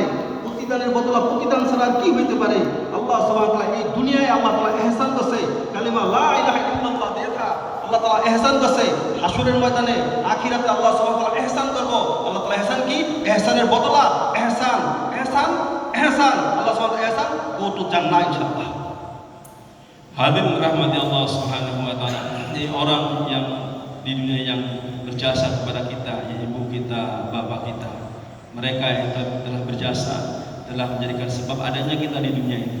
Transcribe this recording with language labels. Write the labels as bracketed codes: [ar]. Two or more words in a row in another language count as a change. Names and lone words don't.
[bn] প্রতিদানের বদলে প্রতিদান ছাড়া আর কি হইতে পারে? [ar] الله سبحانه وتعالى [bn] এই দুনিয়ায় আল্লাহ তাআলা ইহসান করছে, কালিমা [ar] لا إله إلا الله [bn] দিয়ে থাক আল্লাহ তাআলা ইহসান করছে। হাসরের ময়দানে আখিরাতে [ar] الله سبحانه وتعالى [bn] ইহসান করব, আল্লাহ তাআলা ইহসান কি? ইহসানের বদলা ইহসান, ইহসান, ইহসান, [ar] الله سبحانه وتعالى [bn] ইহসান [en] go to jannah [bn] insyaallah. [id] Hadirin rahmati [ar] الله سبحانه وتعالى. [id] Ini orang yang di dunia yang berjasa kepada kita, ya ibu kita, bapak kita. Mereka yang telah berjasa, telah menjadikan sebab adanya kita di dunia ini.